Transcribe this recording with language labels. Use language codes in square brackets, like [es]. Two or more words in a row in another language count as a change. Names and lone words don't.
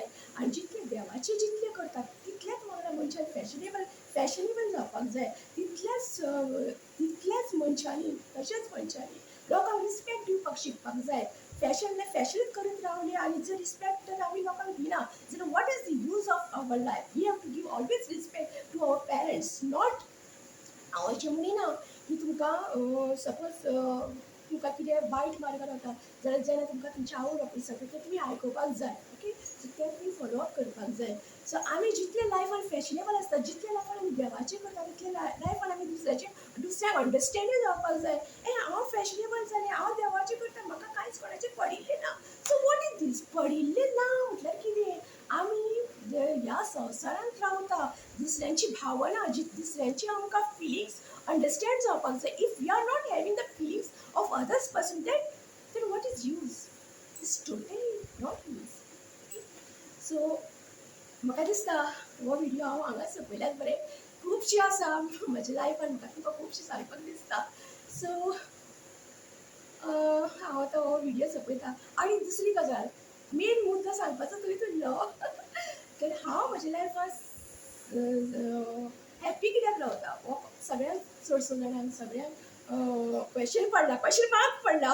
[kok] आनी जितलें देवाचें जितलें करता तितलेंच वांगडा मनशान फॅशनेबल जावपाक जाय. तितल्याच मनशांनी तशेंच मनशांनी लोकांक रिस्पेक्ट दिवपाक शिकपाक जाय. फॅशनूच करीत रावली आनी जर रिस्पेक्ट तर आमी लोकांक दिना जाल्यार [en] what is the use of our life? We have to give always respect to our parents. [kok] नॉट हांव अशें म्हणिना की तुमकां सपोज तुमकां कितें वायट मार्गार वता जाल्यार जेन्ना तुमकां तुमचे आवय बापूय सांगता तें तुमी आयकुपाक जाय. ओके, सो तें तुमी फॉलोअप करपाक जाय. सो आमी जितले लायफान फॅशनेबल आसता, जितले लायफान आमी देवाचें करता तितले लायफान आमी दुसऱ्याक अंडरस्टँडींग जावपाक जाय. हांव फॅशनेबल जालें, हांव देवाचें करता, म्हाका कांयच कोणाचें पडिल्लें ना. [en] So what is this? [kok] पडिल्लें ना म्हटल्यार कितें? आमी ह्या संवसारांत रावता. दुसऱ्यांची भावना दुसऱ्यांची आमकां [en] feelings understand [kok] जावपाक जाय. [en] If we are not having the feelings of others person then what is use? It's totally not use. [kok] सो म्हाका दिसता हो व्हिडिओ हांव हांगाच सोंपयल्यार बरें. खुबशीं आसा म्हज्या लायफान, म्हाका तुमकां खुबशीं सांगपाक दिसता. सो हांव आतां हो व्हिडिओ सोंपयता. आनी दुसरी गजाल, मेन मुद्दो सांगपाचो थंयच उरलो तर हांव म्हज्या लायफान हॅप्पी कित्याक रावता हो सगळ्यांक चडसो जाणांक सगळ्यांक [en] question mark [kok] पडला.